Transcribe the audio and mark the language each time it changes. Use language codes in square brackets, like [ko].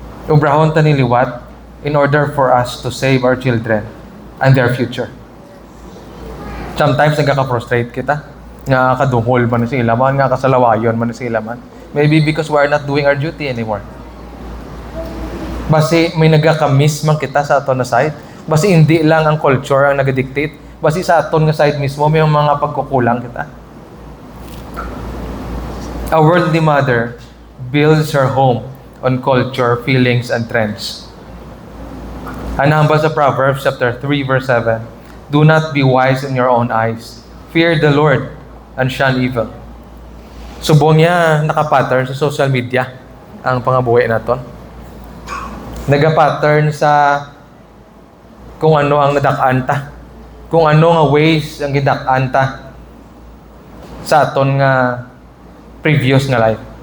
[en] Ubrahon ta niliwat in order for us to save our children and their future. [hil] Sometimes nagkaka-frustrate kita. Nga kaduhol man sa ilaman, nga kasalawayon man sa ilaman. [en] Maybe because we are not doing our duty anymore. [hil] Basi may nagkaka-miss man kita sa aton na side. Basi hindi lang ang culture ang nag-dictate. Basi sa aton nga side mismo may mga pagkukulang kita. [en] A worldly mother builds her home on culture, feelings, and trends. Anamba sa Proverbs chapter 3 verse 7, do not be wise in your own eyes. [hil] Fear the Lord and shun evil. Subong niya nakapattern sa social media ang pangabuhi naton. Nagapattern sa kung ano ang nadak-an ta. Kung ano nga ways ang gidak-an ta sa aton nga previous nga life.